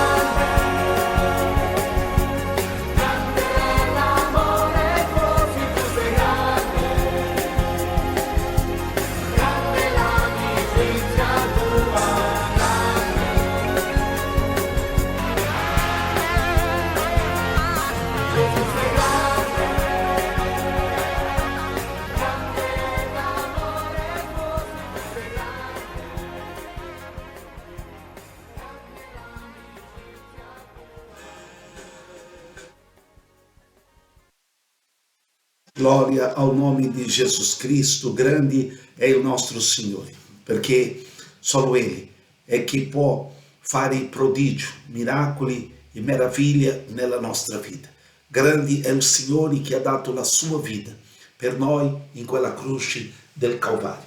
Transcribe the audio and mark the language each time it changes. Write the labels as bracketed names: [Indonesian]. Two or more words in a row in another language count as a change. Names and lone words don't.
[Italian] Grande è l'amore tuo, sì tu sei grande, grande l'amicizia tua, Gesù sei grande, grande è l'amore tuo, sì tu sei grande. [Portuguese] Glória ao nome [Italian] di Jesus Cristo, grande è il nostro Signore, perché solo Ele è che può fare prodigi, miracoli e meraviglie nella nostra vita. Grande è il Signore che ha dato la sua vita per noi in quella croce del Calvario.